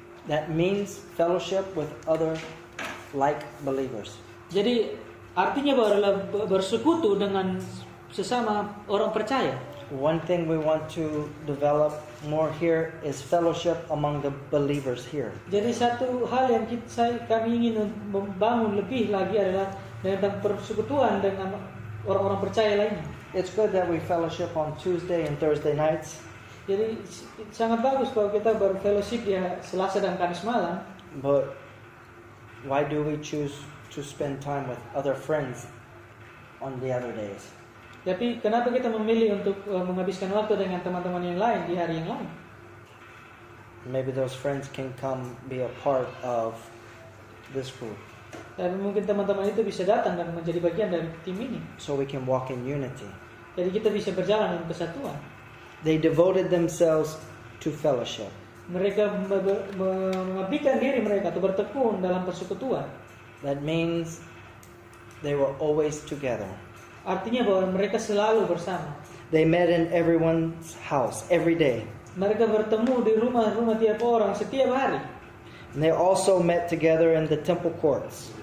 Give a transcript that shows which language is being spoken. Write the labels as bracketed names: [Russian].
[English] That means fellowship with other like believers. [Indonesian] Jadi artinya bahwa adalah bersekutu dengan sesama orang percaya. [English] One thing we want to develop more here is fellowship among the believers here. [Indonesian] Jadi satu hal yang kami ingin membangun lebih lagi adalah tentang persekutuan dengan orang-orang percaya lainnya. [English] It's good that we fellowship on Tuesday and Thursday nights. [Indonesian] Jadi sangat bagus kalau kita berfellowship di Selasa dan Kamis malam. [English] But why do we choose to spend time with other friends on the other days? [Indonesian] Tapi kenapa kita memilih untuk menghabiskan waktu dengan teman-teman yang lain di hari yang lain? [English] Maybe those friends can come be a part of this group, [Indonesian] Tapi mungkin teman-teman itu bisa datang dan menjadi bagian dari tim ini. [English] so we can walk in unity. [Indonesian] Jadi kita bisa berjalan dalam kesatuan. [English] They devoted themselves to fellowship. [Indonesian] Mereka mengabdikan diri mereka atau bertekun dalam persekutuan. [English] That means they were always together. [Indonesian] Artinya bahwa mereka selalu bersama. [English] They met in everyone's house every day. [Indonesian] Mereka bertemu di rumah-rumah tiap orang setiap hari. [English] And they also met together in the temple courts.